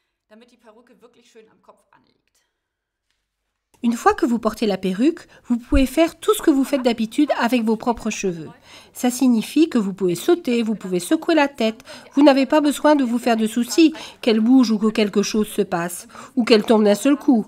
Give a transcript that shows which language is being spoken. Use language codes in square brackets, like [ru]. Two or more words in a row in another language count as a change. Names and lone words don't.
[de] damit die Perücke wirklich schön am Kopf anliegt. [fr] Une fois que vous portez la perruque, vous pouvez faire tout ce que vous faites d'habitude avec vos propres cheveux. Ça signifie que vous pouvez sauter, vous pouvez secouer la tête. Vous n'avez pas besoin de vous faire de soucis qu'elle bouge ou que quelque chose se passe, ou qu'elle tombe d'un seul coup.